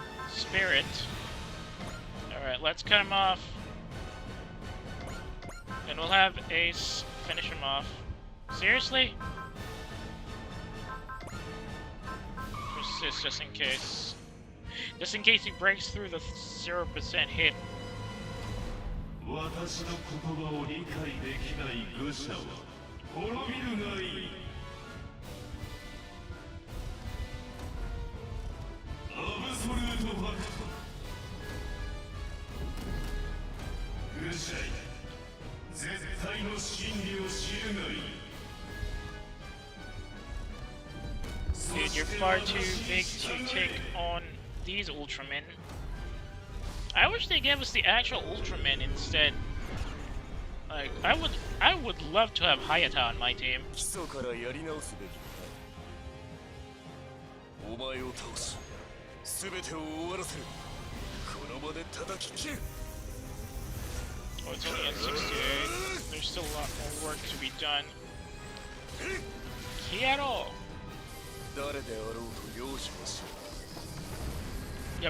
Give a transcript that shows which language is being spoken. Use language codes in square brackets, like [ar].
[en] Spirit. Alright, let's cut him off. And we'll have Ace finish him off. Seriously? Persist just in case. Just in case he breaks through the 0% hit. [ja] 私の言葉を理解できない愚者は滅びるがいい。 [en] アブソルートファクト。 [ja] 愚者よ、絶対の真理を知るがいい。 [en] Dude, you're far too big to take on these Ultramen. I wish they gave us the actual Ultramen instead. Like, I would love to have Hayata on my team. [ja] 基礎からやり直すべきだ。お前を倒し、すべてを終わらせる。この場で叩き切る。 [en] Oh, it's only at 68. There's still a lot more work to be done. [ja] Kiero! 誰であろうと容赦はしない。